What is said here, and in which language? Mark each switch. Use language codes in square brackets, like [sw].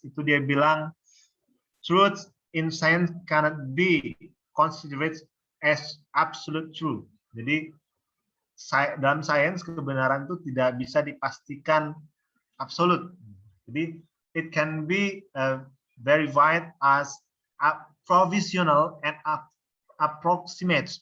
[id] Itu dia bilang [en] truth in science cannot be considered as absolute truth. [id] Jadi dalam sains kebenaran itu tidak bisa dipastikan absolut. Jadi [en] it can be verified as provisional and approximate.